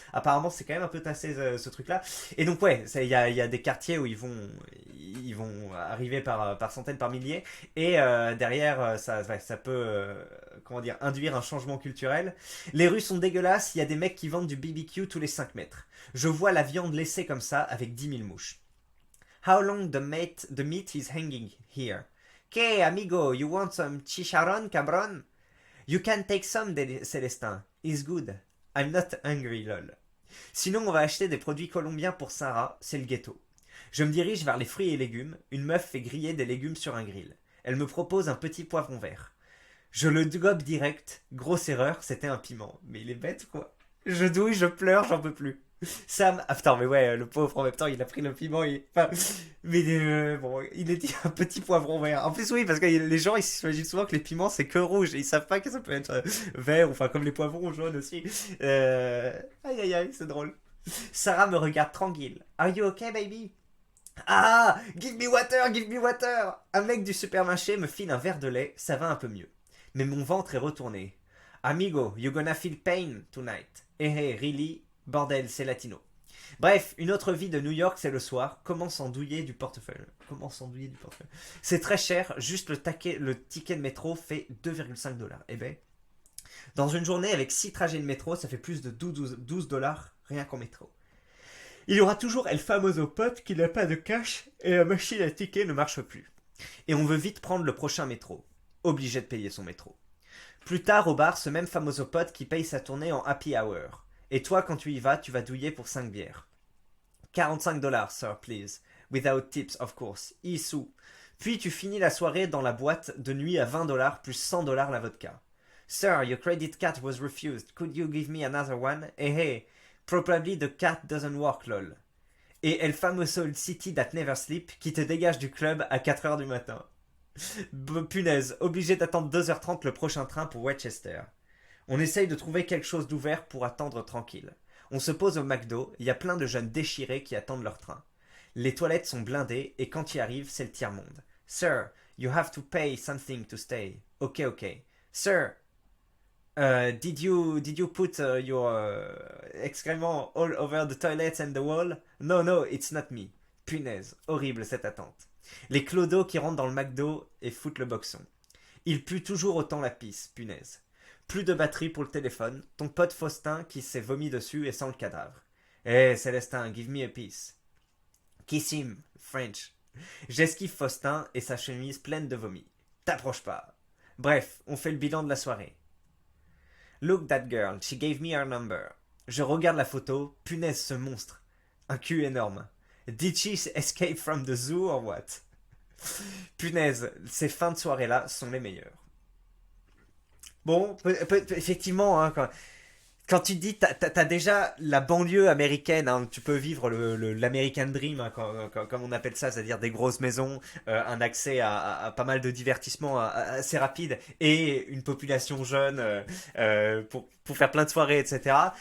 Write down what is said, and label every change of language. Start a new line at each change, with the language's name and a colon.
French: Apparemment, c'est quand même un peu tassé ce truc-là. Et donc, ouais, il y a des quartiers où ils vont arriver par centaines, par milliers. Et derrière, ça peut comment dire, induire un changement culturel. Les rues sont dégueulasses, il y a des mecs qui vendent du BBQ tous les 5 mètres. Je vois la viande laissée comme ça avec 10 000 mouches.
English: How long the meat is hanging here?
Spanish: Que amigo,
English: you want some chicharron, cabron? You can take some, Célestin. It's good. I'm not hungry, lol.
French: Sinon, on va acheter des produits colombiens pour Sarah, c'est le ghetto. Je me dirige vers les fruits et légumes. Une meuf fait griller des légumes sur un grill. Elle me propose un petit poivron vert. Je le gobe direct. Grosse erreur, c'était un piment. Mais il est bête, quoi. Je douille, je pleure, j'en peux plus. Sam, ah putain, mais ouais, le pauvre en même temps, il a pris le piment. Enfin, mais bon, il est dit un petit poivron vert. En plus, oui, parce que les gens ils s'imaginent souvent que les piments c'est que rouge et ils savent pas que ça peut être vert, enfin comme les poivrons jaunes aussi. Aïe aïe aïe, c'est drôle. Sarah me regarde tranquille.
English: Are you okay, baby? Ah, give me water, give me water.
French: Un mec du supermarché me file un verre de lait, ça va un peu mieux. Mais mon ventre est retourné.
English: Amigo, you gonna feel pain tonight. Eh hey, really?
French: Bordel, c'est latino. Bref, une autre vie de New York, c'est le soir. Comment s'endouiller du portefeuille? Comment s'endouiller du portefeuille? C'est très cher, juste le ticket de métro fait 2,5 $. Eh ben, dans une journée avec 6 trajets de métro, ça fait plus de 12 dollars rien qu'en métro. Il y aura toujours El Famoso pote qui n'a pas de cash et la machine à tickets ne marche plus. Et on veut vite prendre le prochain métro. Obligé de payer son métro. Plus tard au bar, ce même famoso pote qui paye sa tournée en happy hour. Et toi, quand tu y vas, tu vas douiller pour 5 bières.
English: 45 dollars, sir, please. Without tips, of course.
French: Issou. Puis tu finis la soirée dans la boîte de nuit à 20 dollars plus 100 dollars la vodka.
English: Sir, your credit card was refused. Could you give me another one? Hey, probably the card doesn't work, lol.
French: Et El Famoso City That Never Sleep qui te dégage du club à 4h du matin. Punaise, obligé d'attendre 2h30 le prochain train pour Westchester. On essaye de trouver quelque chose d'ouvert pour attendre tranquille. On se pose au McDo, il y a plein de jeunes déchirés qui attendent leur train. Les toilettes sont blindées et quand tu y arrives, c'est le tiers-monde.
English: Sir, you have to pay something to stay. Ok. Sir, did you put your excrément all over the toilets and the wall? No, it's not me.
French: Punaise, horrible cette attente. Les clodos qui rentrent dans le McDo et foutent le boxon. Il pue toujours autant la pisse, punaise. Plus de batterie pour le téléphone, ton pote Faustin qui s'est vomi dessus et sent le cadavre.
English: Eh, Célestin, give me a piece. Kiss him, French.
French: J'esquive Faustin et sa chemise pleine de vomi. T'approches pas. Bref, on fait le bilan de la soirée.
English: Look that girl, she gave me her number.
French: Je regarde la photo, punaise ce monstre. Un cul énorme.
English: Did she escape from the zoo or what?
French: Punaise, ces fins de soirée-là sont les meilleures. Bon, effectivement, hein, quand tu te dis, t'as déjà la banlieue américaine, hein, tu peux vivre l'American Dream, hein, comme on appelle ça, c'est-à-dire des grosses maisons, un accès à pas mal de divertissements assez rapide et une population jeune pour faire plein de soirées, etc.